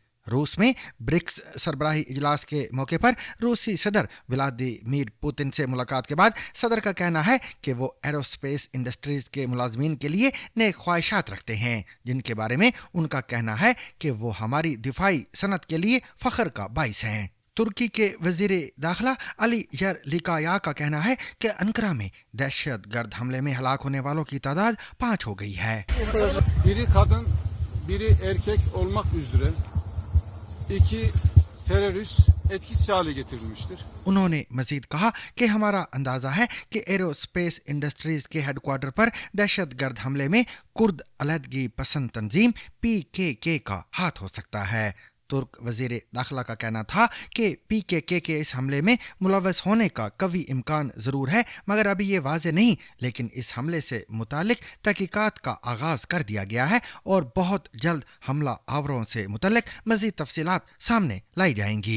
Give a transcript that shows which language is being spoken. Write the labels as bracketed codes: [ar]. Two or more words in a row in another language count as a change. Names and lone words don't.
[ur] روس میں برکس سربراہی اجلاس کے موقع پر روسی صدر ولادیمیر پوتن سے ملاقات کے بعد صدر کا کہنا ہے کہ وہ ایروسپیس انڈسٹریز کے ملازمین کے لیے نئے خواہشات رکھتے ہیں، جن کے بارے میں ان کا کہنا ہے کہ وہ ہماری دفاعی صنعت کے لیے فخر کا باعث ہیں. ترکی کے وزیر داخلہ علی یرلیکایا کا کہنا ہے کہ انقرہ میں دہشت گرد حملے میں ہلاک ہونے والوں کی تعداد 5 ہو گئی ہے. [tr] Biri kadın, biri erkek olmak üzere 2 terörist etkisiz hale getirilmiştir. [ur] انہوں نے مزید کہا کہ ہمارا اندازہ ہے کہ ایروسپیس انڈسٹریز کے ہیڈکوارٹر پر دہشت گرد حملے میں کرد علیحدگی پسند تنظیم PKK کا ہاتھ ہو سکتا ہے. ترک وزیر داخلہ کا کہنا تھا کہ PKK کے اس حملے میں ملوث ہونے کا قوی امکان ضرور ہے، مگر ابھی یہ واضح نہیں، لیکن اس حملے سے متعلق تحقیقات کا آغاز کر دیا گیا ہے اور بہت جلد حملہ آوروں سے متعلق مزید تفصیلات سامنے لائی جائیں گی.